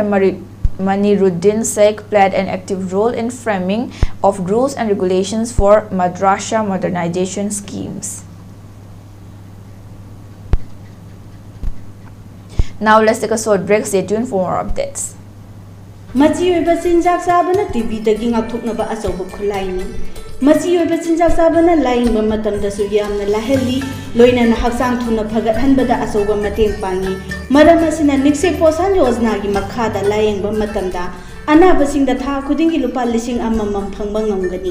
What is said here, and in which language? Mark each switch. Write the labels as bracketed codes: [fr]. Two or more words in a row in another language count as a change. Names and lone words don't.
[en] Maniruddin Sheikh played an active role in framing of rules and regulations for madrasa modernization schemes. Now let's take a short break. Stay tuned for more updates. [mni] Machi oiba chinjak sabana TV dagi ngakthoknaba achoba khulaini. Machi oiba chinjak sabana laingba matamda su yamna laheli loina na haksang thuna phagat hanbada achoba mateng pangi. Maram asina nikse posan yojna gi makhada laingba matamda anabasingda tha khudingi lupa lising amamam phangba ngamgani.